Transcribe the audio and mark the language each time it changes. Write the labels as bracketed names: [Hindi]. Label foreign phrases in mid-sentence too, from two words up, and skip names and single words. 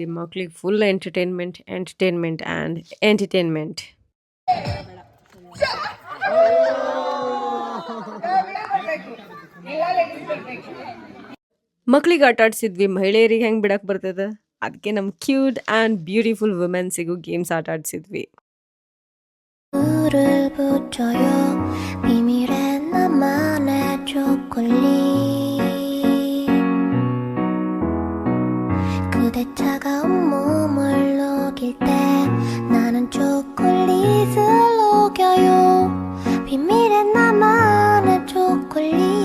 [English] ಮಕ್ಳಿಗೆ full entertainment and entertainment. [Kannada] ಮಕ್ಳಿಗೆ ಆಟ ಆಡಿಸಿದ್ವಿ, ಮಹಿಳೆಯರಿಗೆ ಹೆಂಗೆ ಬಿಡಕ್ಕೆ ಬರ್ತದೆ, ಅದಕ್ಕೆ ನಮ್ಮ [English] cute and beautiful [Kannada] ವುಮೆನ್ಸಿಗೂ ಗೇಮ್ಸ್ ಆಟ ಆಡಿಸಿದ್ವಿ. [Korean] 물을 붙여요 비밀의 나만의 초콜릿 그대 차가운 몸을 녹일 때 나는 초콜릿을 녹여요 비밀의 나만의 초콜릿